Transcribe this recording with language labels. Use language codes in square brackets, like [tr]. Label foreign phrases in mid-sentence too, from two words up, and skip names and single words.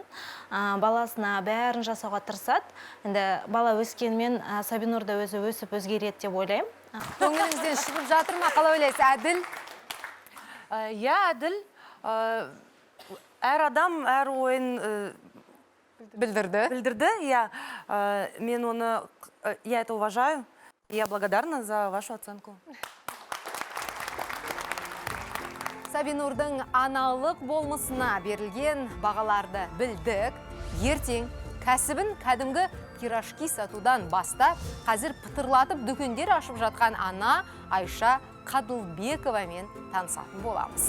[kk] Баласына бәрін жасауға тырысады. Енді бала өскенмен Сабинур да өзі өсіп өзгереді деп ойлаймын. Көңіліңізден шығып жатыр ма? Қалай ойлайсыз? Әділ? Әділ. Әр адам әр ойын Білдірді? [ru] Я это уважаю. Я благодарна за вашу оценку. [kk] Сабинурдың аналық болмысына берілген бағаларды білдік. Ертең кәсібін кәдімгі пирожки сатудан бастап, қазір пытырлатып дүкендер ашып жатқан ана Айша Қадылбековамен танысатын боламыз.